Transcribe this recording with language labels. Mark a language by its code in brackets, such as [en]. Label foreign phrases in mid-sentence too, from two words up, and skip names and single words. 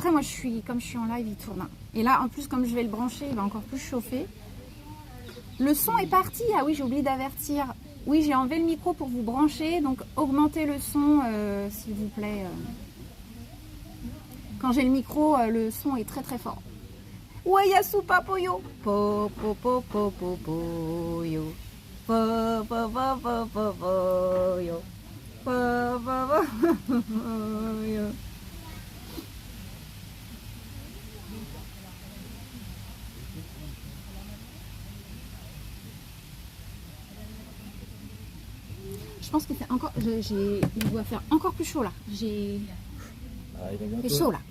[fr] Après, moi, comme je suis en live, il tourne. Et là, en plus, comme je vais le brancher, il va encore plus chauffer. Le son est parti. Ah oui, j'ai oublié d'avertir. Oui, j'ai enlevé le micro pour vous brancher. Donc, augmentez le son, s'il vous plaît. Quand j'ai le micro, le son est très très fort. Ouais, Yasu Papoyo. Po, po, po, po, po, po, yo. Po, po, po, po, po, po, yo. Po, po, po, po, yo. Je pense que c'est encore. Il doit faire encore plus chaud là. C'est chaud là.